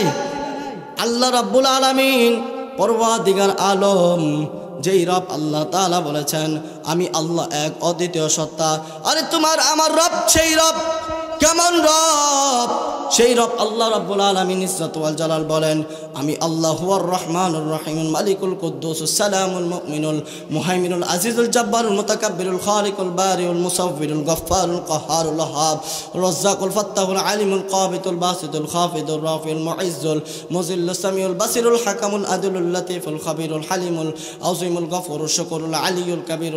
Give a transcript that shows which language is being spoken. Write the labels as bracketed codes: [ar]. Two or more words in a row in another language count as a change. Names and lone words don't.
[ar] الله رب العالمين [bn] পরওয়ারদিগার আলম, যেই রব [ar] الله تعالى [bn] বলেছেন আমি আল্লাহ এক অদ্বিতীয় সত্তা। আরে তোমার আমার রব সেই রব কেমন রব? সেই রব [ar] الله رب العالمين العزة والجلال [bn] বলেন আমি [ar] الله هو الرحمن الرحيم الملك القدوس السلام المؤمن المهيمن العزيز الجبار المتكبر الخالق البارئ المصور الغفار القهار الوهاب الرزاق الفتاح العليم القابض الباسط الخافض الرافع المعز المذل السميع البصير الحكم العدل اللطيف الخبير الحليم العظيم الغفور الشكور العلي الكبير